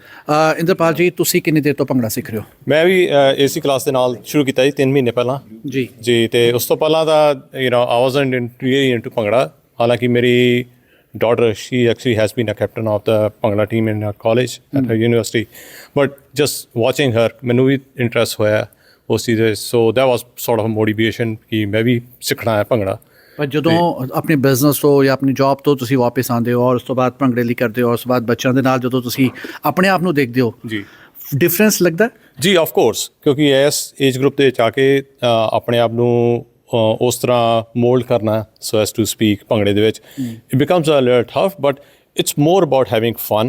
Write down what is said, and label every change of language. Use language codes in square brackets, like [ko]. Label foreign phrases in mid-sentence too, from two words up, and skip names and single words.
[pa] ਇੰਦਰਪਾਲ ਜੀ, ਤੁਸੀਂ ਕਿੰਨੀ ਦੇਰ ਤੋਂ ਭੰਗੜਾ ਸਿੱਖ ਰਹੇ ਹੋ? ਮੈਂ ਵੀ ਏਸੀ ਕਲਾਸ ਦੇ ਨਾਲ ਸ਼ੁਰੂ ਕੀਤਾ ਜੀ 3 ਮਹੀਨੇ ਪਹਿਲਾਂ ਜੀ। ਤੇ ਉਸ ਤੋਂ ਪਹਿਲਾਂ ਤਾਂ [en] I wasn't into [pa] ਭੰਗੜਾ। ਹਾਲਾਂਕਿ ਮੇਰੀ [en] daughter, she actually has been a captain of the Bhangra team in her college at her university, but just watching her [pa] ਮੈਨੂੰ ਵੀ ਇੰਟਰਸਟ ਹੋਇਆ ਉਸ ਚੀਜ਼ ਦੇ। [en] so that was sort of a motivation [pa] ਕਿ ਮੈਂ ਵੀ ਸਿੱਖਣਾ ਹੈ ਭੰਗੜਾ। ਪਰ ਜਦੋਂ ਆਪਣੇ ਬਿਜ਼ਨਸ ਤੋਂ ਜਾਂ ਆਪਣੀ ਜੌਬ ਤੋਂ ਤੁਸੀਂ ਵਾਪਸ ਆਉਂਦੇ ਹੋ ਔਰ ਉਸ ਤੋਂ ਬਾਅਦ ਭੰਗੜੇ ਲਈ ਕਰਦੇ ਹੋ, ਉਸ ਤੋਂ ਬਾਅਦ ਬੱਚਿਆਂ ਦੇ ਨਾਲ ਜਦੋਂ ਤੁਸੀਂ ਆਪਣੇ ਆਪ ਨੂੰ ਦੇਖਦੇ ਹੋ ਜੀ, ਡਿਫਰੈਂਸ ਲੱਗਦਾ? ਜੀ [en] of course, [pa] ਕਿਉਂਕਿ ਇਸ [en] age group [pa] ਦੇ ਵਿੱਚ ਆ ਕੇ ਆਪਣੇ ਆਪ ਨੂੰ ਉਸ ਤਰ੍ਹਾਂ ਮੋਲਡ ਕਰਨਾ, [en] so as to speak, [pa] ਭੰਗੜੇ ਦੇ ਵਿੱਚ [en] it becomes a little tough, but it's more about having fun.